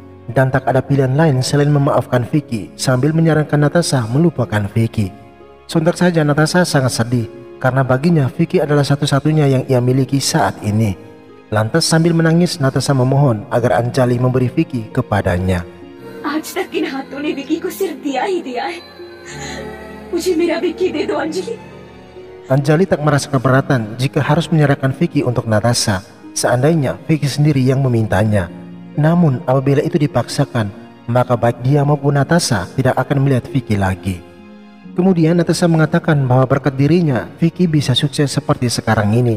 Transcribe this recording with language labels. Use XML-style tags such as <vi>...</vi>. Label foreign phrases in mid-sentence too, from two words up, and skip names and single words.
<id>Dan tak ada pilihan lain selain memaafkan Vicky sambil menyarankan Natasha melupakan Vicky. Sontak saja Natasha sangat sedih karena baginya Vicky adalah satu-satunya yang ia miliki saat ini. Lantas sambil menangis Natasha memohon agar Anjali memberi Vicky kepadanya.</id> <hi>आज तक इन हाथों ने विकी को सिर्फ दिया ही दिया है। मुझे मेरा विकी दे दो अंजलि।</hi> <id>Anjali tak merasa keberatan jika harus menyerahkan Vicky untuk Natasha, seandainya Vicky sendiri yang memintanya. Namun apabila itu dipaksakan, maka baik dia maupun Natasha tidak akan melihat Vicky lagi. Kemudian Natasha mengatakan bahwa berkat dirinya, Vicky bisa sukses seperti sekarang ini.</id>